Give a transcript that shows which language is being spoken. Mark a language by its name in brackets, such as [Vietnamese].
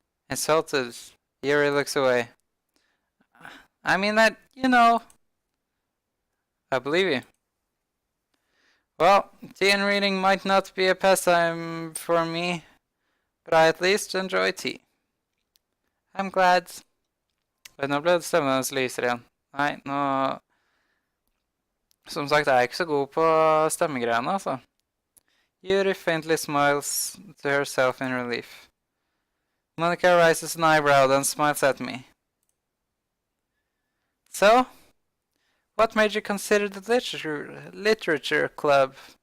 [English] Insulted, Yuri looks away. I mean that, you know... I believe you. Well, tea and reading might not be a pastime for me, but I at least enjoy tea. I'm glad. [Norwegian] Nå ble det stemmen lyser igjen. Nei, nå... Som sagt, jeg er ikke så god på stemmegreiene, altså. [English] Yuri faintly smiles to herself in relief. Monica raises an eyebrow, then smiles at me. So, what made you consider the literature club?